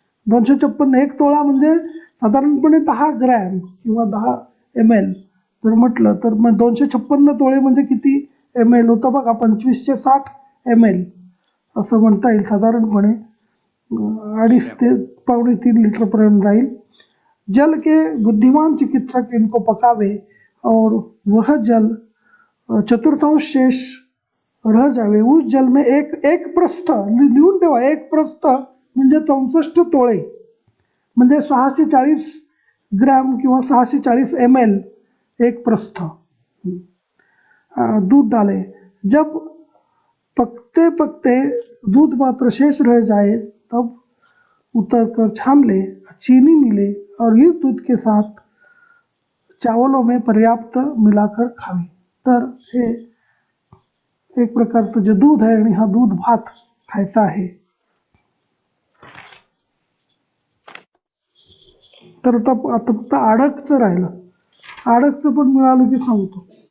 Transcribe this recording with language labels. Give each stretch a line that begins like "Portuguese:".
Marathi: 256 1 तोळा म्हणजे साधारणपणे 10 ग्रॅम किंवा 10 ml जर म्हटलं तर मग 256 तोळे म्हणजे किती ml होतं बघा. 25 से 60 ml असं म्हणता येईल. साधारणपणे 2.5 ते 3 लीटर पर्यंत जाईल.
Hindi: जल के बुद्धिमान चिकित्सक इनको पकावे और वह जल चतुर्थांश शेष रह जावे. उस जल में एक प्रस्थ
Marathi: लिहून ठेवा. 1 प्रस्थ म्हणजे 64 तोळे म्हणजे 640 ग्रॅम किंवा 640 ml 1 प्रस्थ
Hindi: दूध डाले. जब पकते दूध मात्र शेष रह जाए तब उतर कर छान ले, चीनी मिले और इस दूध के साथ चावलों में पर्याप्त मिलाकर खावे.
Marathi: तर हे एक प्रकारचं जे दूध आहे आणि हा दूध भात खायचा आहे. तर आता आता फक्त आडकचं राहिलं. आडकचं पण मिळालं की सांगतो.